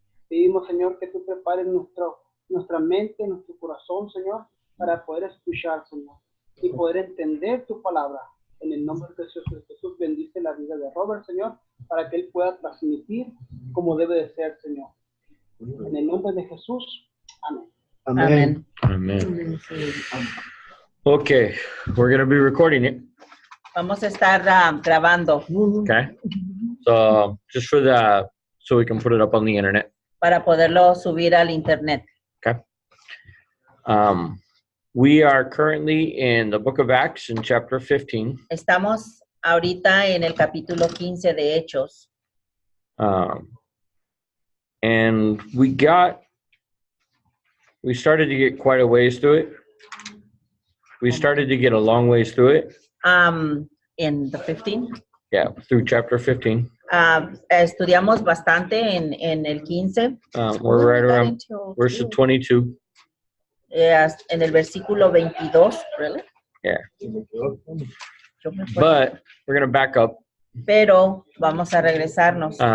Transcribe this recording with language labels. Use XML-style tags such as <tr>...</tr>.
<es>Pedimos, Señor, que tú prepares nuestra mente, nuestro corazón, Señor, para poder escuchar, Señor, y poder entender tu palabra. En el nombre de Jesús, bendice la vida de Robert, Señor, para que él pueda transmitir como debe de ser, Señor. En el nombre de Jesús, amén.</es> <en>Amen. Amen. Okay, we're going to be recording it.</en> <es>Vamos a estar grabando</es> <en>Okay. So so we can put it up on the internet.</en> <es>para poderlo subir al internet.</es> <en>Okay. We are currently in the book of Acts in chapter 15.</en> <es>Estamos ahorita en el capítulo 15 de Hechos.</es> <en>And we started to get quite a ways through it. We started to get a long ways through it. In the 15. Yeah, through chapter 15.</en> <es>Estudiamos bastante en el 15.</es> <en>We're right around verse 22.</en> <es>En el versículo 22,</es> <en>really? Yeah. But we're going to back up.</en> <es>Pero vamos a regresarnos.</es>